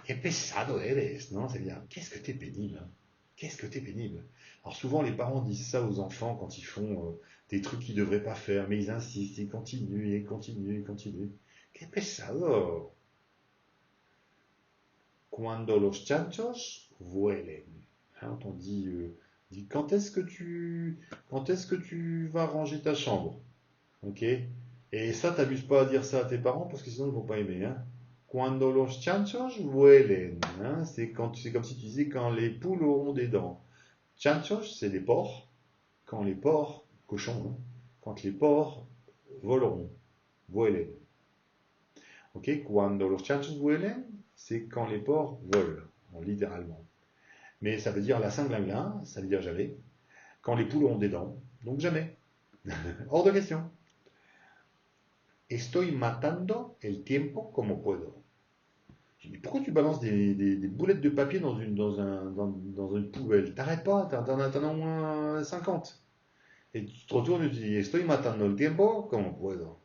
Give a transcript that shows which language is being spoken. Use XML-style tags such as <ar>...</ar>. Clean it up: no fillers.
<es>Que pesado eres,</es> <fr>non, c'est bien, qu'est-ce que t'es pénible, hein. Qu'est-ce que t'es pénible. Alors souvent les parents disent ça aux enfants quand ils font des trucs qu'ils devraient pas faire, mais ils insistent, ils continuent, et continuent, et continuent.</fr> <es>Que pesado. Cuando los chanchos vuelen.</es> <fr>Hein, on dit quand est-ce que tu vas ranger ta chambre? Ok? Et ça, t'abuses pas à dire ça à tes parents parce que sinon ils vont pas aimer. Hein.</fr> <es>Cuando los chanchos vuelen.</es> <fr>Hein, c'est comme si tu disais quand les poules auront des dents. Chanchos, c'est les porcs. Quand les porcs, cochons, hein, quand les porcs voleront. Vuelen. Ok?</fr> <es>Cuando los chanchos vuelen,</es> <fr>c'est quand les porcs volent, littéralement. Mais ça veut dire la Saint-Glinglin, ça veut dire jamais. Quand les poules ont des dents, donc jamais. Hors de question.</fr> <es>Estoy matando el tiempo como puedo.</es> <fr>Je dis, pourquoi tu balances des boulettes de papier dans une poubelle? T'arrêtes pas, t'en as au moins 50. Et tu te retournes et tu dis,</fr> <es>estoy matando el tiempo como puedo.</es>